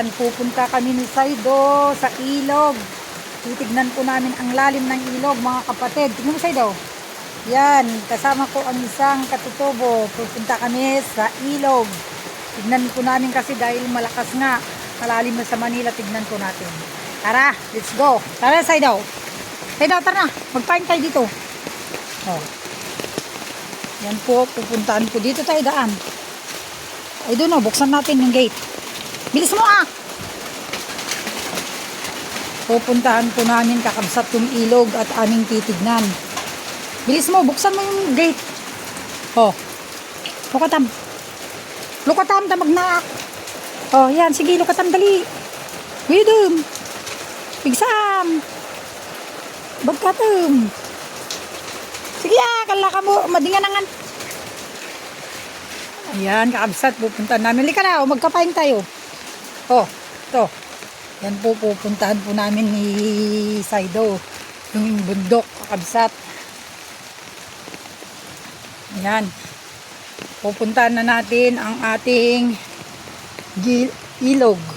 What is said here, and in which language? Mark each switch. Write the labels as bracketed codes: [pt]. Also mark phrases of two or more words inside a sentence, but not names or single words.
[tl] Pupunta kami ni Saido sa ilog. Titignan po namin ang lalim ng ilog, mga kapatid. Tignan mo, Saido. Yan, kasama ko ang isang katutubo. Pupunta kami sa ilog. Tignan po namin kasi dahil malakas nga. Malalim na sa Manila, tignan po natin. Tara, [en] let's go. [tl] Tara, Saido. Saido, tara na. Magpain tayo dito. Oh. Yan po, pupuntaan po dito tayo daan. Ay doon o, buksan natin yung gate. Bilis mo ah! Pupuntahan po namin kakabsat yung ilog at aming titignan. Bilis mo, buksan mo yung gate. [ilo] Oh. Lukatam. Lukatam, damag na. Oh, yan. Sige, lukatam, dali. Widum. Pigsam. Bagkatam. Sige ah, kalaka mo. Madingan nangan. [tl] Ayan, kakabsat, pupuntahan namin. Lika na, magkapain tayo. Oh, ito. Yan po, pupuntahan po namin ni Saido. Yung bundok, kakabsat. Ayan. Pupuntahan na natin ang ating ilog.